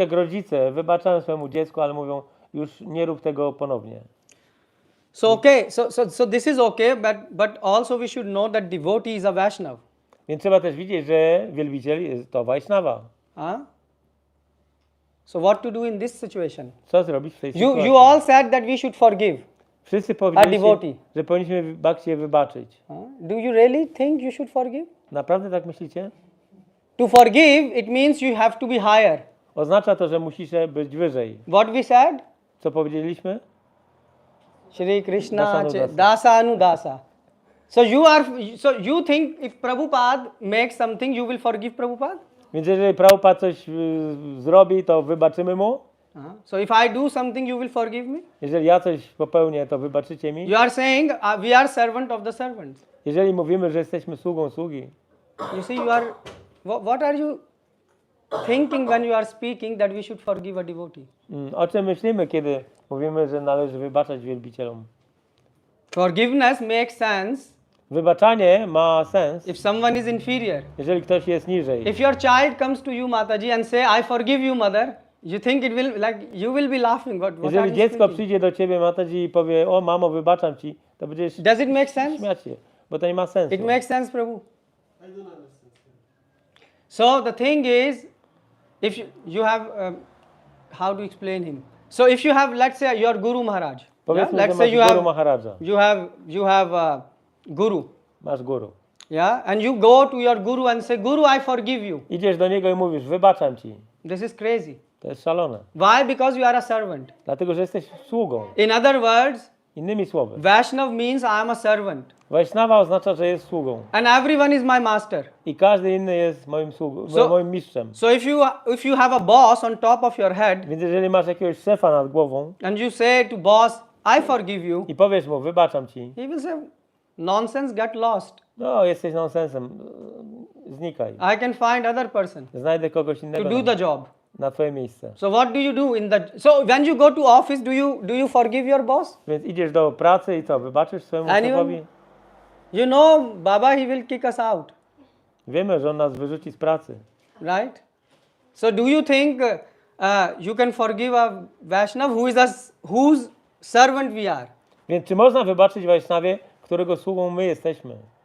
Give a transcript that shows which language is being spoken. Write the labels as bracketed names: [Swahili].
[Polish] Tak jak rodzice wybaczają swojemu dziecku, ale mówią, już nie rób tego ponownie. [English] So okay, so this is okay, but also we should know that devotee is a Vaishnav. [Polish] Więc trzeba też widzieć, że wielbiciel jest to Vaishnava. Huh? [English] So what to do in this situation? [Polish] Co zrobić w tej sytuacji? [English] You all said that we should forgive. [Polish] Wszyscy [English] A [Polish] powiedzieliście, [English] devotee. [Polish] że powinniśmy Bhakcie wybaczyć. [English] Do you really think you should forgive? [Polish] Naprawdę tak myślicie? [English] To forgive, it means you have to be higher. [Polish] Oznacza to, że musisz być wyżej. [English] What we said? [Polish] Co powiedzieliśmy? [English] Shri Krishna Dasa Dasa Anudasa. So you think if Prabhupada makes something, you will forgive Prabhupada? [Polish] Więc jeżeli Prabhupada coś zrobi, to wybaczymy mu. [English] So if I do something, you will forgive me? [Polish] Jeżeli ja coś popełnię, to wybaczycie mi. [English] You are saying we are servant of the servants. [Polish] Jeżeli mówimy, że jesteśmy sługą sługi. [English] You see, you are. What are you thinking when you are speaking that we should forgive a devotee? [Polish] O czym myślimy, kiedy mówimy, że należy wybaczać wielbicielom? [English] Forgiveness makes sense [Polish] Wybaczanie ma sens, [English] if someone is inferior. [Polish] jeżeli ktoś jest niżej. [English] If your child comes to you, Mataji, and say, I forgive you, mother, you think it will, like, you will be laughing. What are [Polish] Jeżeli [English] you [Polish] dziecko [English] speaking? [Polish] przyjdzie do ciebie, Mataji, i powie, o mamo, wybaczam ci, to będziesz [English] Does it make sense? [Polish] śmiać się, bo to nie ma sensu. [English] It makes sense, Prabhu. I don't understand. So the thing is, if you have, how to explain him? So if you have, let's say, your Guru Maharaj. Yeah? [Polish] Powiedzmy, [English] Let's [Polish] że [English] say [Polish] masz Guru Maharadża. [English] you have Guru. [Polish] Masz guru. [English] Yeah, and you go to your Guru and say, Guru, I forgive you. [Polish] Idziesz do niego i mówisz, wybaczam ci. [English] This is crazy. [Polish] To jest szalone. [English] Why? Because you are a servant. [Polish] Dlatego, że jesteś sługą. [English] In other words, [Polish] Innymi słowy. [English] Vaishnav means I am a servant. [Polish] Vaishnava oznacza, że jest sługą. [English] And everyone is my master. [Polish] I każdy inny jest moim sługą, moim mistrzem. [English] So if you have a boss on top of your head [Polish] Więc jeżeli masz jakiegoś szefa nad głową [English] and you say to boss, I forgive you, [Polish] i powiesz mu, wybaczam ci, [English] he will say, nonsense, get lost. [Polish] no jesteś nonsensem, znikaj. [English] I can find other person [Polish] Znajdę kogoś [English] to [Polish] innego [English] do the job. [Polish] na twoje miejsce. [English] So what do you do in the? So when you go to office, do you forgive your boss? [Polish] Więc idziesz do pracy i co, wybaczysz swojemu szefowi? [English] You know, Baba, he will kick us out, [Polish] Wiemy, że on nas wyrzuci z pracy. [English] right? So do you think you can forgive a Vaishnav whose servant we are? [Polish] Więc czy można wybaczyć Vaishnavie, którego sługą my jesteśmy?